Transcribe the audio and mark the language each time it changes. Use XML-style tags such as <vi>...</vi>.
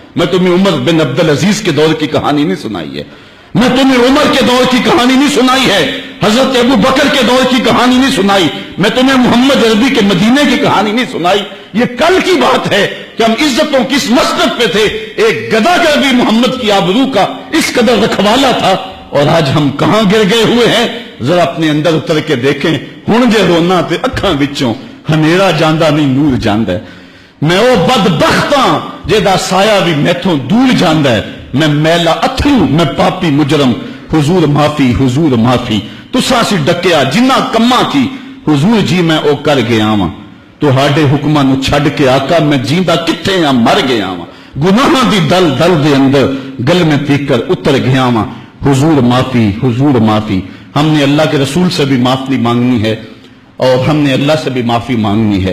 <ur>میں تمہیں عمر بن عبدالعزیز کے دور کی کہانی نہیں سنائی ہے، میں تمہیں عمر کے دور کی کہانی نہیں سنائی ہے، حضرت ابو بکر کے دور کی کہانی نہیں سنائی، میں تمہیں محمد عربی کے مدینے کی کہانی نہیں سنائی. یہ کل کی بات ہے کہ ہم عزتوں کس مسجد پہ تھے. ایک گداگر بھی محمد کی آبرو کا اس قدر رکھوالا تھا، اور آج ہم کہاں گر گئے ہوئے ہیں. ذرا اپنے اندر اتر کے دیکھیں.</ur> <pa>ہن جے رونا تے اکھاں وچوں ہنیرا جاندا نہیں نور جاندا ہے. میں او بدبختاں جیدا سایہ بھی میتھوں دور جاندا ہے. میں میلا اتھرو، میں پاپی مجرم، حضور معافی، حضور معافی. تساں سی ڈکیا جنہ کماں کی، حضور جی میں او کر گیا واں. تہاڈے حکماں نو چھڈ کے آقا میں جیندا کتھے آ مر گیا واں. گناہاں دی دل دل دے اندر گل میں تیکر اتر گیا واں. حضور معافی، حضور معافی.</pa> <ur>ہم نے اللہ کے رسول سے بھی معافی مانگنی ہے اور ہم نے اللہ سے بھی معافی مانگنی ہے.</ur>